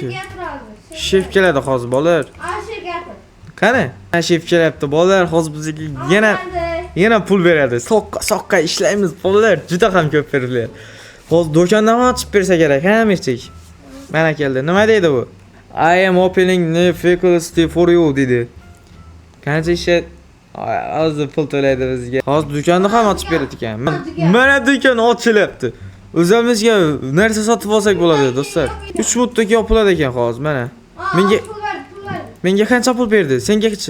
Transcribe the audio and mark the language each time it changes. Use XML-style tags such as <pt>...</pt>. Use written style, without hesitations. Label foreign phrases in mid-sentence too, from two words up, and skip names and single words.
<uz>Shef keladi hozir bolalar. Qani? Shef kelyapti bolalar, hozir bizga yana pul beradi. Soqqa ishlaymiz bolalar, juda ham ko'p beriladi. Hozir do'kondan ochib bersa kerak, ha Amirchik? Mana keldi. Nima deydi bu?</uz> <en>I am opening new faculty for you dedi.</en> <uz>Qancha ish hozir pul to'laydi bizga. Hozir do'konni ham ochib beradi ekan. Mana do'kon ochilyapti. O'zimizga narsa sotib olsak bo'ladi do'stlar. 3 minutda yopiladi ekan hozir mana. Menga qancha pul berdi? Senga-chi?</uz>